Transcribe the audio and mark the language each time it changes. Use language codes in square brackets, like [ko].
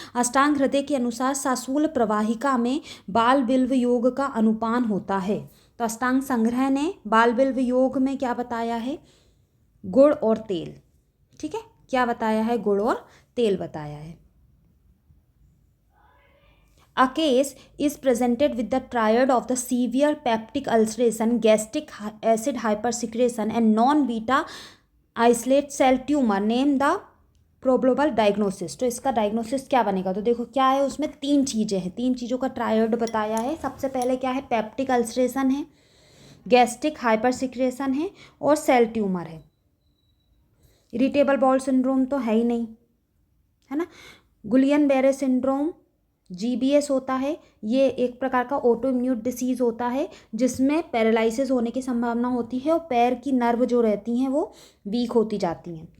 [hi] अष्टांग हृदय के अनुसार सासूल प्रवाहिका में बाल बिल्व योग का अनुपान होता है। तो अष्टांग संग्रह ने बाल बिल्व योग में क्या बताया है, गुड़ और तेल। ठीक है, क्या बताया है, गुड़ और तेल बताया है। [en] A case is presented with the triad of the severe peptic ulceration, gastric acid hypersecretion and non-beta isolate cell tumor. Name the probable diagnosis. [hi] तो इसका डायग्नोसिस क्या बनेगा। तो देखो क्या है, उसमें 3 चीज़ें हैं, 3 चीज़ों का ट्रायड बताया है। सबसे पहले क्या है, पेप्टिक अल्सरेशन है, गैस्ट्रिक हाइपरसिक्रेशन है और सेल ट्यूमर है। इरिटेबल बाउल सिंड्रोम तो है ही नहीं, है ना। गुलियन बेरे सिंड्रोम GBS होता है, ये एक प्रकार का ऑटो इम्यून डिसीज़ होता है जिसमें पैरालिसिस होने की संभावना होती है और पैर की नर्व जो रहती हैं वो वीक होती जाती हैं।